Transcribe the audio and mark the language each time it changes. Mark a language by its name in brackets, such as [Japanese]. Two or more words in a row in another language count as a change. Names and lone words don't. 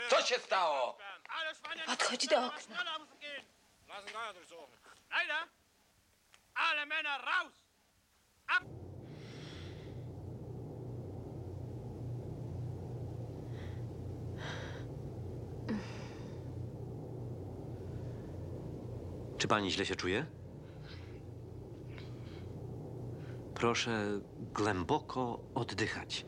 [Polish] się stało? Podchodź do okna. [German] Leider! Alle Männer raus! Ab! [Polish] Czy pani źle się czuje? Proszę głęboko oddychać.